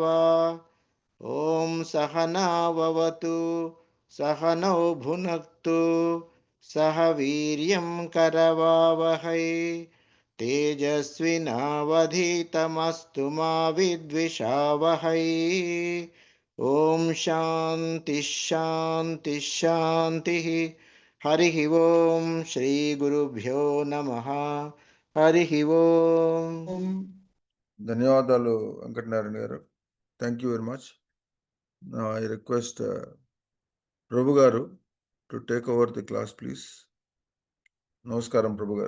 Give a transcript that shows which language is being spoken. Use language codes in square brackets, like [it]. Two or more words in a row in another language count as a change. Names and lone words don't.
[sa] ॐ सहनाववतु सहनौ भुनक्तु सह वीर्यं करवावहै तेजस्विनावधीतमस्तु मा विद्विषावहै। ॐ शान्ति शान्ति शान्तिः। हरिः ॐ श्रीगुरुभ्यो नमः। हरिः ॐ। [te] ధన్యవాదాలు వెంకటనారాయణ గారు. [en] thank you very much. I request Prabhu garu to take over the class please. [te] నమస్కారం ప్రభు గారు.